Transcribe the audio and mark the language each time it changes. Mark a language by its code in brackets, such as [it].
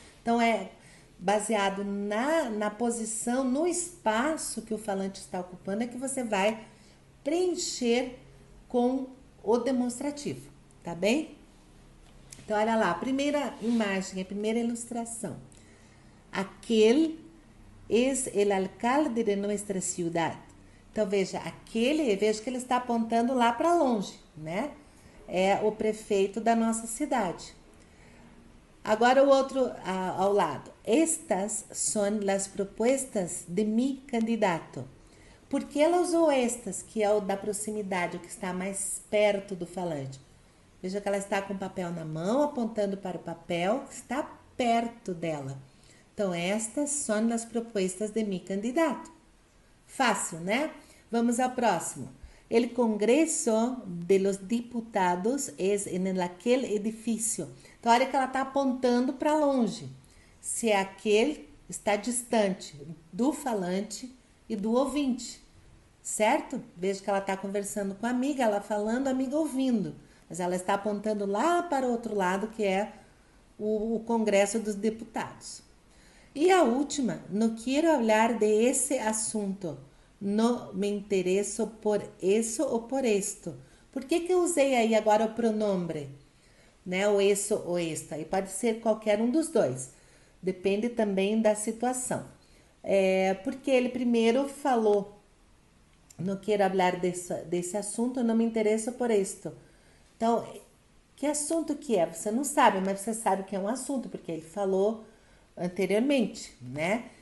[pt] Então, é baseado na posição, no espaço que o falante está ocupando, é que você vai preencher com o demonstrativo, tá bem? Então, olha lá, a primeira imagem, a primeira ilustração. [es] Aquele es el alcalde de nuestra ciudad. [pt] Então, veja que ele está apontando lá para longe, né? É o prefeito da nossa cidade. Agora o outro ao lado. [es] Estas son las propuestas de mi candidato. [pt] Por que ela usou estas, que é o da proximidade, o que está mais perto do falante? Veja que ela está com o papel na mão, apontando para o papel que está perto dela. Então, [es] estas son las propuestas de mi candidato. [pt] Fácil, né? Vamos ao próximo. [es] El Congreso de los Diputados es en aquel edifício. [pt] Então, olha que ela está apontando para longe. Se é aquele, está distante do falante e do ouvinte, certo? Veja que ela está conversando com a amiga, ela falando, a amiga ouvindo. Mas ela está apontando lá para o outro lado, que é o Congresso dos Deputados. E a última, [es] no quiero hablar de ese asunto, no me interesso por eso ou por esto. [pt] Por que eu usei aí agora o pronombre, né? O eso ou esta. E pode ser qualquer um dos dois. Depende também da situação. Porque ele primeiro falou, [es] no quero hablar [pt] desse assunto, não me interesso por esto. Então, que assunto que é? Você não sabe, mas você sabe que é um assunto, porque ele falou anteriormente, né?